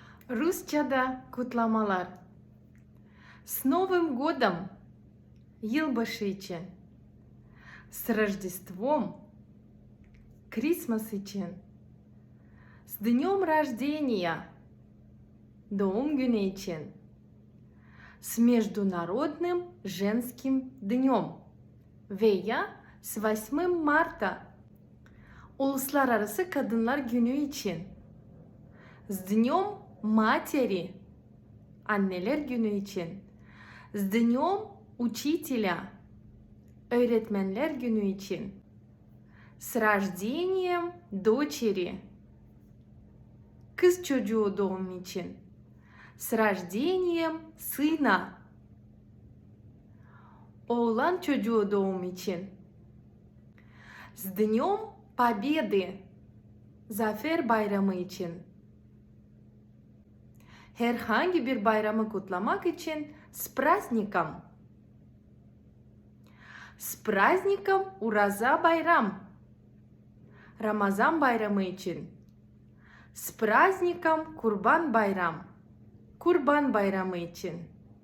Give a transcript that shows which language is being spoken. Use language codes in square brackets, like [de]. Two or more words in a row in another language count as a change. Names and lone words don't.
[tr] Rusça'da kutlamalar. [ru] С Новым годом! [tr] Yılbaşı için. [ru] С Рождеством! [tr] Christmas için. [ru] С Днем рождения! [tr] Doğum günü için. [ru] С Международным женским днем [tr] veya с 8 Mart'ta Uluslararası Kadınlar Günü için. [ru] С Днем Матери! [tr] Anneler Günü için. [ru] С Днем Учителя! [tr] Öğretmenler Günü için. [ru] С рождением дочери! [tr] Kız çocuğu doğum için. [ru] С рождением сына! [tr] Oğlan çocuğu doğum için. [ru] С Днем Победы! [tr] Zafer Bayramı için. Herhangi bir bayramı kutlamak için [ru] с праздником! С праздником Ураза Bayram! [tr] Ramazan bayramı için. [ru] С праздником Kurban Bayram! [tr] Kurban bayramı için.